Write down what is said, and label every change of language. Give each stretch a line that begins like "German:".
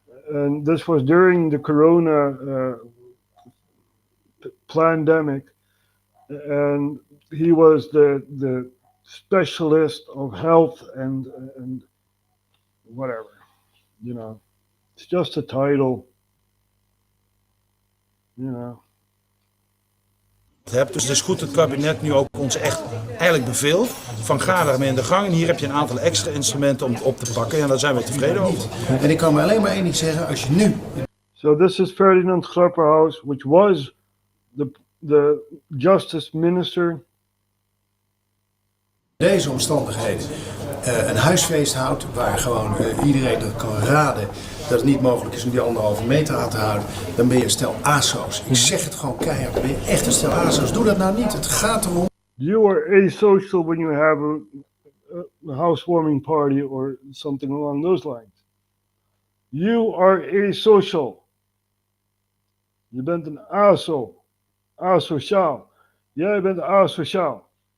English: And this was during the corona pandemic. And he was the specialist of health and whatever, you know. It's just a title, you know.
Dutch: Dus het is goed dat het kabinet nu ook ons echt eigenlijk beveelt van ga daarmee in de gang. En hier heb je een aantal extra instrumenten om het op te pakken. En daar zijn we tevreden over. En ik kan maar alleen maar één ding zeggen, als je nu...
English: So this is Ferdinand Grapperhaus, which was the justice minister.
Dutch: Deze omstandigheden een huisfeest houdt waar gewoon iedereen dat kan raden dat het niet mogelijk is om die 1,5 meter aan te houden, dan ben je een stel aso's. Ik zeg het gewoon keihard, dan ben je echt een stel aso's. Doe dat nou niet, het gaat erom.
English: You are asocial when you have a housewarming party or something along those lines. You are asocial.
Dutch: Je bent een aso. Asociaal. Jij bent asociaal.